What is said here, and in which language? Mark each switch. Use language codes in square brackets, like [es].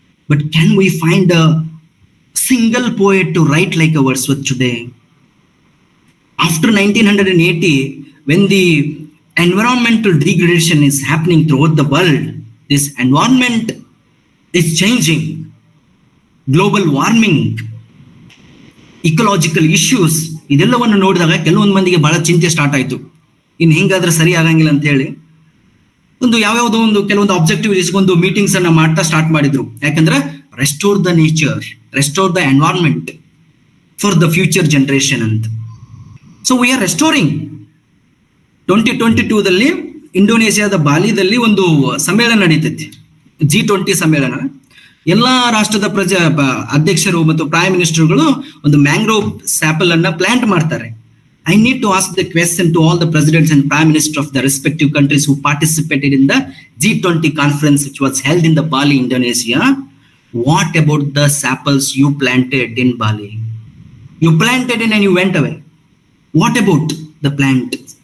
[en] But can we find a single poet to write like a Wordsworth today? After 1980, when the environmental degradation is happening throughout the world, this environment is changing. Global warming, ecological issues, [kn] ಇದೆಲ್ಲವನ್ನು ನೋಡಿದಾಗ ಕೆಲವೊಂದು ಮಂದಿಗೆ ಬಹಳ ಚಿಂತೆ start ಆಯ್ತು. ಇನ್ನು ಹಿಂಗಾದ್ರೆ ಸರಿ ಆಗಂಗಿಲ್ಲ ಅಂತ ಹೇಳಿ ಯಾವ್ಯಾವುದೋ ಕೆಲವೊಂದು ಆಬ್ಜೆಕ್ಟಿವ್ ಇಸ್ಕೊಂಡು ಮೀಟಿಂಗ್ಸ್ ಅನ್ನ ಮಾಡ್ತಾ ಸ್ಟಾರ್ಟ್ ಮಾಡಿದ್ರು. [en] ಯಾಕಂದ್ರೆ restore the nature, restore the environment for the future generation ಅಂತ. So we are restoring. [kn] 2022ದಲ್ಲಿ ಇಂಡೋನೇಷಿಯಾದ ಬಾಲಿದಲ್ಲಿ ಒಂದು ಸಮ್ಮೇಳನ ನಡೀತೈತಿ, G20 ಸಮ್ಮೇಳನ. ಎಲ್ಲಾ ರಾಷ್ಟ್ರದ ಅಧ್ಯಕ್ಷರು ಮತ್ತು ಪ್ರೈಮ್ ಮಿನಿಸ್ಟರ್ಗಳು ಒಂದು ಮ್ಯಾಂಗ್ರೋವ್ ಸ್ಯಾಪಲ್ ಅನ್ನ ಪ್ಲಾಂಟ್ ಮಾಡ್ತಾರೆ. [en] I need to ask the question to all the presidents and prime minister of the respective countries who participated in the G20 conference, which was held in the Bali, Indonesia. What about the sapples you planted in Bali? You planted it and you went away. What about the plant?